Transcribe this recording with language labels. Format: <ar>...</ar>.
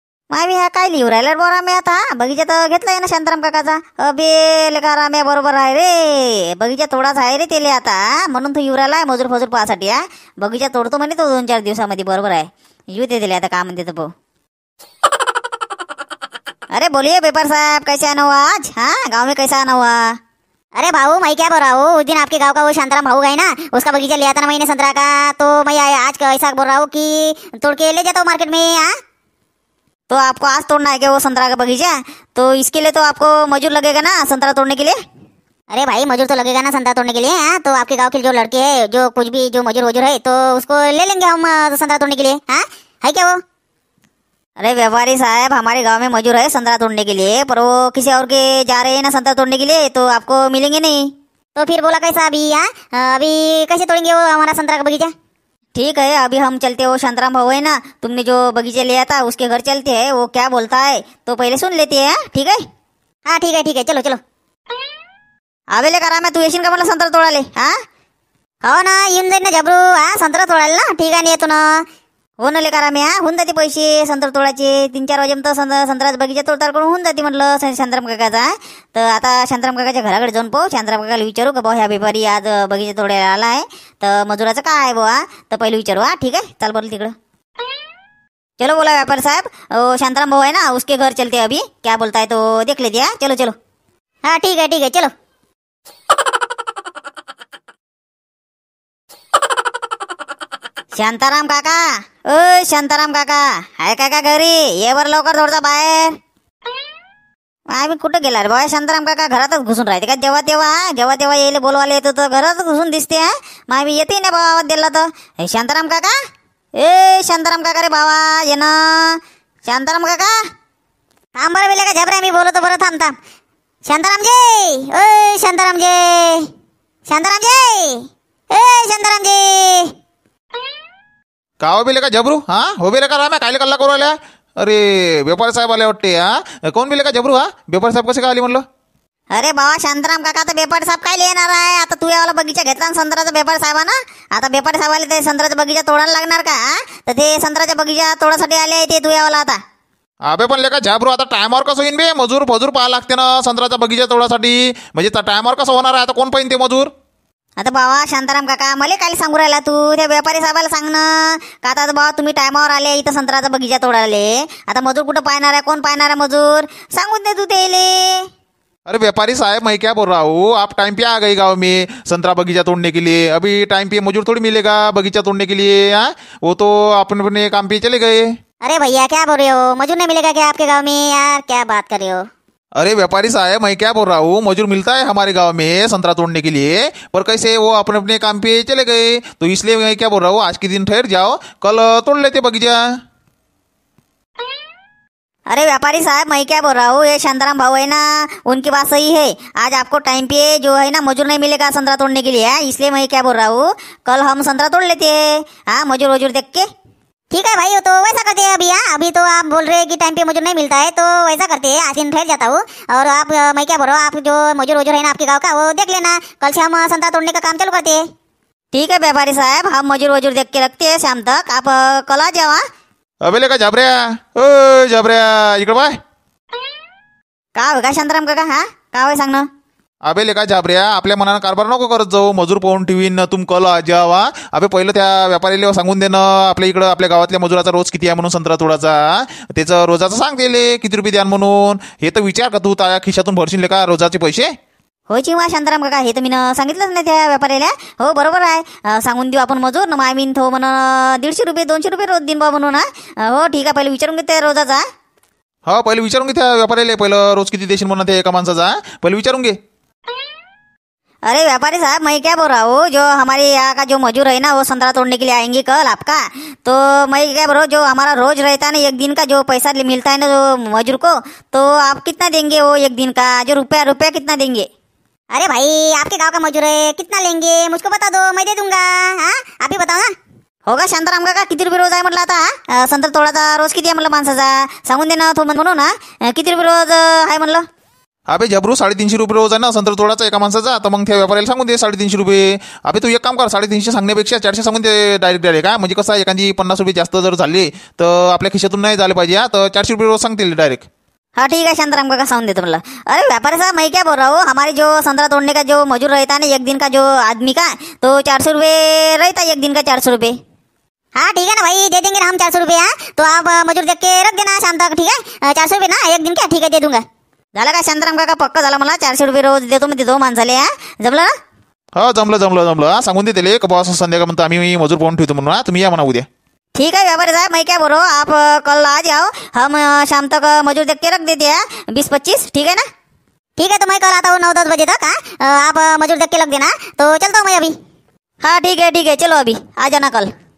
<mr>मामी ह्या काय लिहू राहिला बरं आम्ही? आता बगीचा तर घेतलाय ना शांताराम काकाचा. अबे लेका राम्या, बरोबर आहे रे. बगीचा तोडाच आहे रे तेले आता, म्हणून तो येऊ राहिलाय मजूर फजूर पाहासाठी. बगीचा तोडतो म्हणे तो 2-4 दिवसामध्ये. बरोबर आहे, येऊ दे दिले आता काय म्हणते तर पाहू.</mr> <hi>अरे बोलिए पेपर साहब, कैसे आना हुआ आज? गाँव में कैसा आना हुआ? अरे भाऊ, मैं क्या बोल रहा हूँ, उस दिन आपके गांव का वो शांताराम भाऊ है ना, उसका बगीचा लिया था ना मैंने संतरा का. तो मैं आज ऐसा बोल रहा हूँ कि तोड़ के ले जाता हूँ मार्केट में. तो आपको आज तोड़ना है क्या वो संतरा का बगीचा? तो इसके लिए तो आपको मजूर लगेगा ना संतरा तोड़ने के लिए? अरे भाई, मजूर तो लगेगा ना संतरा तोड़ने के लिए. तो आपके गांव के जो लड़के हैं, जो कुछ भी जो मजूर वजूर है, तो उसको ले लेंगे हम संतरा तोड़ने के लिए. है क्या वो? अरे व्यापारी साहब, हमारे गांव में मजूर है संतरा तोड़ने के लिए, पर वो किसी और के जा रहे हैं ना संतरा तोड़ने के लिए, तो आपको मिलेंगे नहीं. तो फिर बोला कैसा अभी? अभी कैसे तोड़ेंगे वो हमारा संतरा का बगीचा? ठीक है, अभी हम चलते, वो शांताराम भाऊ है ना, तुमने जो बगीचा लिया था उसके घर चलते हैं. वो क्या बोलता है तो पहले सुन लेते हैं. ठीक है? हाँ ठीक है, ठीक है, चलो चलो.</hi> <mr>अबे लेका राम्या, तू येशील का मला संतरा तोडाले? हो ना, येऊन जाईन ना झबरू. संतरा तोडायला ना, ठीक आहे ना, येतो ना. हो ना लेका राम्या, होऊन जाते पैसे संत्रा तोडायचे. 3-4 वाजेपर्यंत संत्र्याचा बगीचा तोडतार करून होऊन जाते म्हटलं शांताराम काकाचा. तर आता शांताराम काकाच्या घराकडे जाऊन पाहू, शांताराम काकाला विचारू का भाऊ ह्या व्यापारी आज बगीचा तोडायला आला आहे, तर मजुराचं काय आहे बुवा, तर पहिले विचारू. ठीक आहे, चाल बोल तिकडं.</mr> <hi>चलो बोला व्यापारी साहब, शांताराम भाऊ है ना, उसके घर चलते अभी, क्या बोलता है तो देख लेते. चलो चलो. हाँ ठीक है, चलो.</hi> <mr>शांताराम काका, ओ शांताराम काका, आहे काका घरी? ये वर लवकर थोडसा बाहेर. आम्ही कुठं गेला रे बाबा? शांताराम काका घरातच घुसून राहते का? जेव्हा तेव्हा येईल बोलवायला येतो तर घरातच घुसून दिसते. मग आम्ही येते ना बाबा आवाज दिला तर. शांताराम काका, ए शांताराम काका रे बाबा, ये ना शांताराम काका. थांब बरं बेले का झबऱ्या, मी बोलतो बरं. थांब. शांताराम जी, ओ शांताराम जी, शांताराम जी, ए शांताराम जी. का हो बेले का झबरू? हो बेले का राम्या, कायले कल्ला करू आल्या? अरे व्यापारी साहेब आले वाटते. कोण बेले का झबरू? व्यापारी साहेब कसे काय आले म्हणलं? अरे बाबा शांताराम काका, तर व्यापारी साहेब काय येणार आहे? आता तू यावाला बगीचा घेतला ना संत्र्याचा व्यापारी साहेबांना, आता व्यापारी साहेबाला ते संत्र्याचा बगीचा तोडायला लागणार का? तर ते संत्र्याचा बगीचा तोडासाठी आले ते तू यावाला आता. अबे पण लेका झबरू, आता टायमावर कसं येईन बे? मजूर पाहा लागते ना संत्र्याचा बगीचा तोडासाठी. म्हणजे टायमावर कसं होणार आहे? आता कोण पाहिजे ते मजूर? आता बाबा शांताराम काका, मला काय सांगू राहिला तू? त्या व्यापारी साहेबाला सांग ना का आता बाबा तुम्ही टायमावर आले इथं संत्र्याचा बगीचा तोडाले. आता मजूर कुठं पाहणार आहे? कोण पाहणार आहे मजूर? सांगून दे तू त्याले.</mr> <hi>अरे व्यापारी साहब, मैं क्या बोल रहा हूँ, आप टाइम पे आ गए गाँव में संतरा बगीचा तोड़ने के लिए. अभी टाइम पे मजूर थोड़ी मिलेगा बगीचा तोड़ने के लिए. वो तो अपने अपने काम पे चले गए. अरे भैया क्या बोल रहे हो? मजूर नहीं मिलेगा क्या आपके गांव में? यार क्या बात कर रहे हो? अरे व्यापारी साहब, मैं क्या बोल रहा हूँ, मजूर मिलता है हमारे गांव में संतरा तोड़ने के लिए, पर कैसे वो अपने अपने काम पे चले गए. तो इसलिए मैं क्या बोल रहा हूँ, आज के दिन ठहर जाओ, कल तोड़ लेते बगीचा. अरे व्यापारी साहब, मैं क्या बोल रहा हूँ, ये शांताराम भाव है ना, उनकी बात सही है। आज आपको टाइम पे जो है ना मजूर नहीं मिलेगा संतरा तोड़ने के लिए, इसलिए मैं क्या बोल रहा हूँ, कल हम संतरा तोड़ लेते हैं। हाँ, मजूर वजूर देख के। ठीक है भाई, वो तो वैसा करते हैं। अभी तो आप बोल रहे हैं कि टाइम पे मुझे नहीं मिलता है, तो वैसा करते हैं, आज दिन ठहर जाता हूँ। और आप मैं क्या बोल रहा हूँ, आप जो मजूर वजूर है ना आपके गाँव का, वो देख लेना, कल से हम संतरा तोड़ने का काम चालू करते हैं। ठीक है व्यापारी साहब, हम मजूर वजूर देख के रखते हैं शाम तक, आप कल आ जाओ। हाँ?</hi> <mr>अबे लेका झाबऱ्या, ओ झाबऱ्या, इकडे बाय. का होय शांताराम काका? हा, का होय सांग ना. अबे लेका झाबऱ्या, आपल्या मनानं कारभार नको करत जाऊ. मजूर पाहून ठेवीन,</mr> <hi>तुम कल आ जावा.</hi> <mr>अबे पहिलं त्या व्यापारीला सांगून देणं, आपल्या इकडं आपल्या गावातल्या मजुराचा रोज किती आहे म्हणून संत्रा तोडाचा, त्याचं रोजाचं सांग दिले किती रुपये द्यान म्हणून. हे तर विचार का तू, त्या खिशातून भरशील का रोजाचे पैसे? होय चिवा शांताराम काका, हे तर मी सांगितलंच नाही त्या व्यापाऱ्याला. हो बरोबर आहे, सांगून देऊ आपण मजूर ना, मामीन थो म्हणून 150 रुपये 200 रुपये रोज दिन बा म्हणून. हो ठीक आहे, पहिले विचारून घेते रोजाचा. हो पहिले विचारून घे त्या व्यापाऱ्याला, पहिलं रोज किती देशील म्हणून ते एका माणसाचा, पहिले विचारून घे.</mr> <hi>अरे व्यापारी साहब, मैं क्या बोल रहा हूँ, जो हमारे यहाँ का जो मजूर है ना, वो संतरा तोड़ने के लिए आएंगे कल आपका. तो मैं क्या बोल रहा हूँ, जो हमारा रोज रहता है ना, एक दिन का जो पैसा मिलता है ना जो मजूर को, तो आप कितना देंगे वो एक दिन का, जो रुपया कितना देंगे? अरे भाई, आपके गांव का मजूर है, कितना लेंगे मुझको बता दो, मैं दे दूंगा. हाँ, आप ही बताओ ना.</hi> <mr>होगा शांताराम काका, किती रुपये रोज आहे म्हटलं आता? संत्रा तोडाचा रोज किती आहे म्हटलं माणसाचा, सांगून दे ना तो म्हणून ना, किती रुपये रोज आहे म्हणलं. अबे जबरू, 350 रुपये रोज आहे ना संत्रा तोडाचा एका माणसाचा, तर मग त्या व्यापाऱ्याला सांगून दे 350 रुपये. अबे तू एक काम कर, 350 सांगण्यापेक्षा 400 सांगून दे डायरेक्ट. काय म्हणजे कसं आहे, एखादी 50 रुपये जास्त जर झाले तर आपल्या खिशातून नाही झाले पाहिजे. तर 400 रुपये रोज सांगतील डायरेक्ट.</mr> <hi>हाँ ठीक है</hi> <mr>शांताराम काका, सांगून देतो म्हणलं.</mr> <hi>अरे व्यापारी साहब, मैं क्या बोल रहा हूँ, हमारे जो संतरा तोड़ने का जो मजूर रहता है ना एक दिन का, जो आदमी का, तो 400 रुपये रहता है एक दिन का, 400 रुपये. हाँ ठीक है ना भाई, दे देंगे ना हम 400 रुपये. हाँ, तो आप मजूर देख के रख देना शाम तक. ठीक है, 400 रुपये ना एक दिन का. ठीक है, दे दूंगा.</hi> <mr>झालं का शांताराम काका, पक्का झाला मला. 400 रुपये रोज देतो मी, देतो माणसाले. हा, जमलं ना? हो जमलं. सांगून दे त्याला, बॉस संध्याकाळ म्हणतो आम्ही मजूर पाहून ठेवतो म्हणून. तुम्ही या म्हणा उद्या.</mr> <hi>ठीक है व्यापारी साहब, मैं क्या बोल रहा हूँ, आप कल आ जाओ, हम शाम तक मजूर देख के रख देते हैं 20-25. ठीक है ना? ठीक है, तो मैं कल आता हूँ 9-10 बजे तक. हाँ, आप मजूर देख के लग देना, तो चलता हूँ मैं अभी. हाँ ठीक है, चलो अभी आ जाना कल.</hi>